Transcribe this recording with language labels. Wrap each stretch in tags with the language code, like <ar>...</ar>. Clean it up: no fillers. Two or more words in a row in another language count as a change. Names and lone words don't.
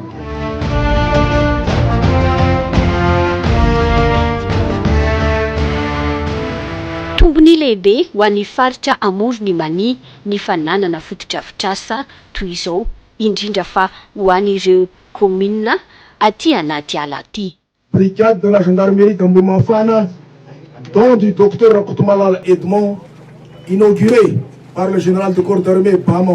<mg>Tombony lehibe ho an'ny faritra Amorony Mania ny fananana fotodrafitrasa toy izao, indrindra fa ho an'ireo commune aty anaty ala aty.</mg> <fr>Brigade de la gendarmerie d'Ambohimafana, don du docteur Rakotomalala Edmond, inauguré par le général de corps d'armée Bama</fr>